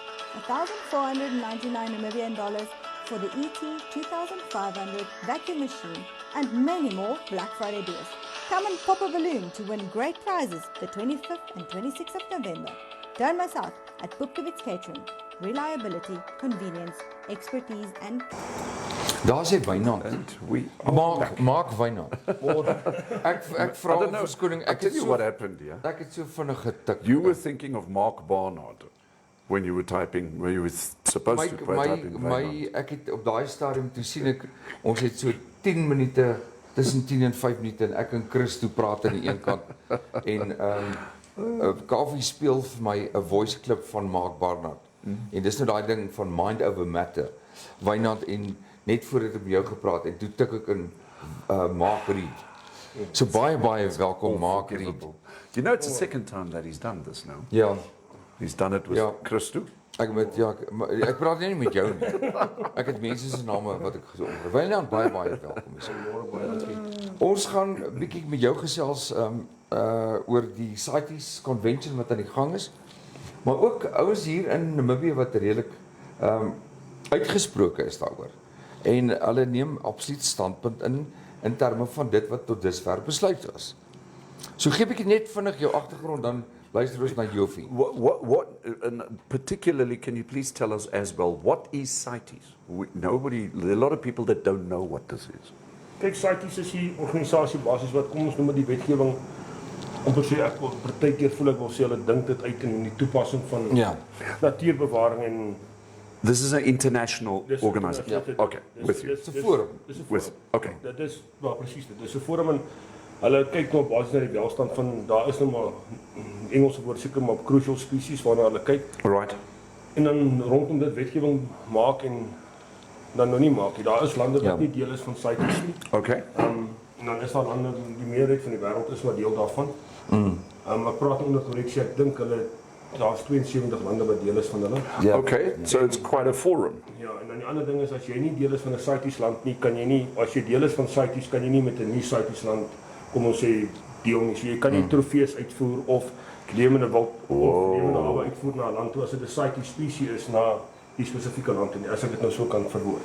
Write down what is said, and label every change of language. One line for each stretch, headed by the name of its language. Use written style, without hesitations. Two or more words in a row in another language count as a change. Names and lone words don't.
English: 1,499 Namibian dollars for the ET 2500 vacuum machine, and many more Black Friday deals. Come and pop a balloon to win great prizes the 25th and 26th of November. Don't miss out at Pupkewitz Catering. Reliability, convenience, expertise and...
Afrikaans: Daar sê Wynand. Maak Wynand. Ek vra om verskoning.
English: I'll tell you what happened here.
Afrikaans: Ek het so vinnig getik.
English: You were thinking of Mark Barnard when you were typing, when you were supposed to type in Wynand.
Afrikaans: Ek het op daai stadium toe sien ek, ons het so 10 minute, tussen 10 en 5 minute, en ek en Chris toe praat aan die een kant. En Kuafeee speel vir my 'n voice clip van Mark Barnard. En dis nou daai ding van Mind Over Matter. Wynand en net voordat ek met jou gepraat en toe tik ek in Mark Reid. So baie welkom Mark Reid.
English: You know, it's the second time that he's done this now.
Afrikaans: Ja.
English: He's done it with Chris too.
Afrikaans: Ek praat nie met jou nie. Ek het mense se name wat ek gesoek. Wynand, baie welkom. Ons gaan 'n bietjie met jou gesels oor die CITES convention wat aan die gang is. Maar ook ouens hier in Namibië wat redelik uitgesproke is daaroor. En hulle neem absoluut standpunt in terme van dit wat tot dusver besluit is. So gee ek net vinnig jou agtergrond, dan luister ons na Jofie.
English: What particularly, can you please tell us as well, what is CITES? There are a lot of people that don't know what this is.
Afrikaans: Kijk, CITES is die organisasie basis wat kom ons noem met die wetgewing, om te sê, ek partykeer voel ek wil sê, hulle dink dit uit in die toepassing van natuurbewaring en...
English: This is an international organization. Yeah. Okay, with you. It's a forum. Okay.
Afrikaans: Dit is, wel precies, dit is 'n forum en hulle kyk nou basis na die welstand van, daar is nou maar, Engelse woord seker maar
English: crucial species
Afrikaans: waarna hulle kyk.
English: Right.
Afrikaans: En dan rondom dit wetgewing maak en dan nou nie maak nie. Daar is lande wat nie deel is van CITES nie.
English: Okay.
Afrikaans: En dan is daar lande, die meerderheid van die wêreld is maar deel daarvan. Ek praat onder korreksie, ek dink hulle daar's 72 lande wat deel is van hulle.
English: Yeah. Okay, so it's quite a forum.
Afrikaans: Ja, en dan die ander ding is as jy nie deel is van 'n CITES land nie, kan jy nie, as jy deel is van CITES, kan jy nie met 'n nuwe CITES land, kom ons sê, deel nie. So jy kan nie trofees uitvoer of lewende wild of lewende hawe uitvoer na 'n land toe as dit 'n CITES spesie is na die spesifieke land nie, as ek dit nou so kan verwoord.